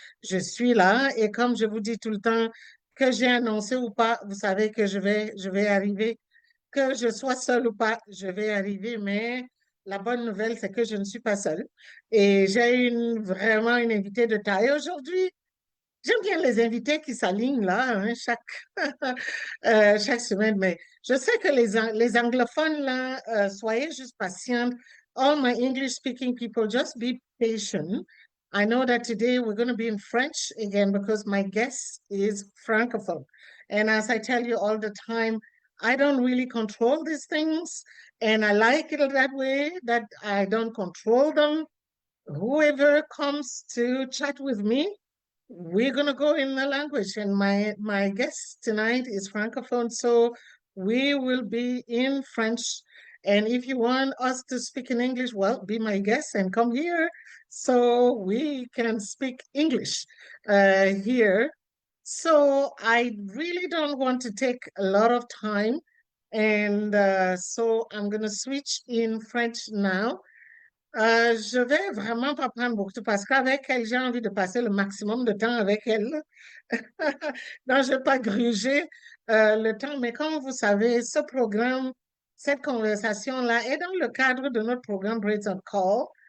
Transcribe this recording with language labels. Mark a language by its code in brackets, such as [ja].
[fr] Je suis là et comme je vous dis tout le temps, que j'ai annoncé ou pas, vous savez que je vais arriver, que je sois seule ou pas, je vais arriver, mais la bonne nouvelle, c'est que je ne suis pas seule. Et j'ai vraiment une invitée de taille aujourd'hui. J'aime bien les invités qui s'alignent là, hein, chaque semaine, mais je sais que les anglophones là, soyez juste patients. [en] All my English speaking people, just be patient. I know that today we're going to be in French again because my guest is Francophone. And as I tell you all the time, I don't really control these things. And I like it that way, that I don't control them. Whoever comes to chat with me, we're gonna go in the language, and my guest tonight is francophone, so we will be in French. And if you want us to speak in English, well, be my guest and come here so we can speak English here. So I really don't want to take a lot of time, and so I'm gonna switch in French now. [fr] Je vais vraiment pas prendre beaucoup de temps parce qu'avec elle, j'ai envie de passer le maximum de temps avec elle. Donc, je ne vais pas gruger le temps, mais comme vous savez, ce programme, cette conversation-là est dans le cadre de notre programme Braids on Call,